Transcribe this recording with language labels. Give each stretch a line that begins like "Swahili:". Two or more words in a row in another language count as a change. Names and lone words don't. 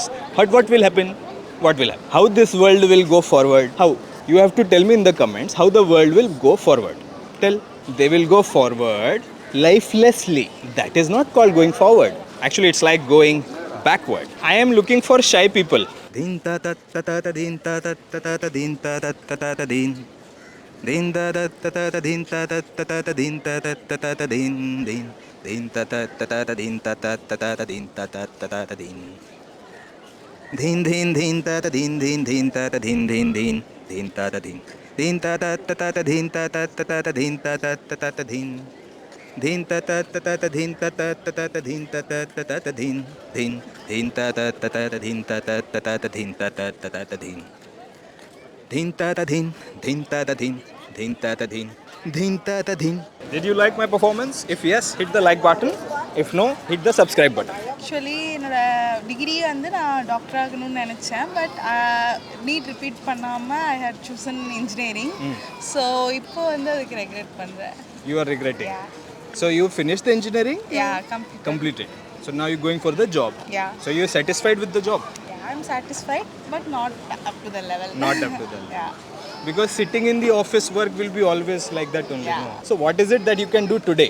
English: But what will happen? What will happen? How this world will go forward? How? You have to tell me in the comments how the world will go forward. Tell. They will go forward lifelessly. That is not called going forward. Actually, it's like going backward. I am looking for shy people. Din ta ta ta ta ta din ta ta ta ta ta din ta ta ta ta ta din. Din ta ta ta ta ta din ta ta ta ta ta din ta ta ta ta ta din din. Din ta ta ta ta ta din ta ta ta ta ta din ta ta ta ta ta din. Din din din ta ta din din din ta ta din din din. Din ta ta din. Din ta ta ta ta ta din ta ta ta ta ta din ta ta ta ta ta din. Din ta ta ta ta ta din ta ta ta ta ta din ta ta ta ta ta din. Din din ta ta ta ta ta din ta ta ta ta ta din ta ta ta ta ta din. Dhin ta ta dhin, dhin ta ta dhin, dhin ta ta dhin, dhin ta ta dhin. Did you like my performance? If yes, hit the like button. If no, hit the subscribe button.
Tamil: ஆக்சுவலி என்னோட டிகிரி வந்து நான் டாக்டர் ஆகணும்னு நினச்சேன்
English: but NEET repeat
Tamil: பண்ணாமல்
English: I had chosen engineering so
Tamil: இப்போ வந்து அதுக்கு ரெக்ரெட் பண்ணுறேன்.
English: You are regretting. Yeah. So you finished the engineering? Completed. So now you're going for the job. Yeah. So you're satisfied with the job? Yeah, I'm satisfied but not up to the level. Not up to the level. Yeah. Because sitting in the office work will be always like that only. Yeah. No? So what is it that you can do today?